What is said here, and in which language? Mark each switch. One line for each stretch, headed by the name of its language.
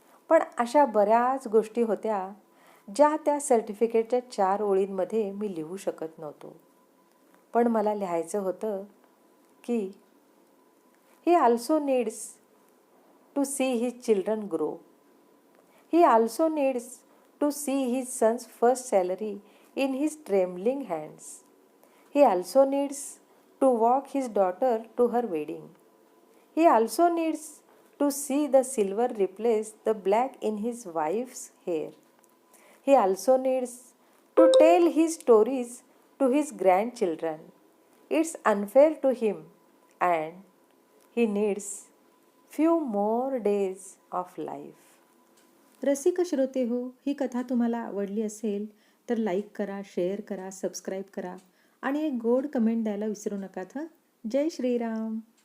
Marathi: पण अशा बऱ्याच गोष्टी होत्या ज्या त्या सर्टिफिकेटच्या 4 ओळींमध्ये मी लिहू शकत नव्हतो. पण मला लिहायचं होतं की
English: He also needs to see his children grow. He also needs to see his sons first salary in his trembling hands. He also needs to walk his daughter to her wedding. He also needs to see the silver replace the black in his wife's hair. He also needs to tell his stories to his grandchildren. It's unfair to him and he needs few more days of life.
Marathi: रसिक श्रोते हो, ही कथा तुम्हाला आवडली असेल तर like करा, share करा, सबस्क्राईब करा आणि एक गोड कमेंट द्यायला विसरू नका. जय श्रीराम.